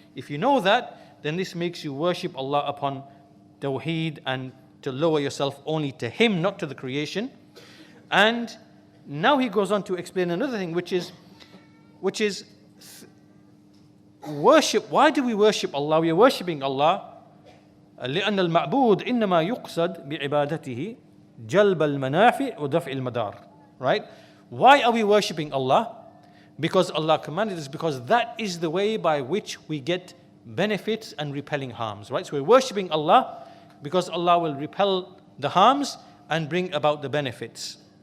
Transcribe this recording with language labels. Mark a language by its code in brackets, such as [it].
[en] If you know that, then this makes you worship Allah upon Tawheed and to lower yourself only to Him, not to the creation. And now he goes on to explain another thing, which is worship. Why do we worship Allah? We are worshipping Allah [ar] لأن المعبود إنما يقصد بعبادته جلب المنافع ودفع المدار. [en] Right? Why are we worshipping Allah? Because Allah commanded us, because that is the way by which we get benefits and repelling harms. Right? So we're worshipping Allah because Allah will repel the harms and bring about the benefits.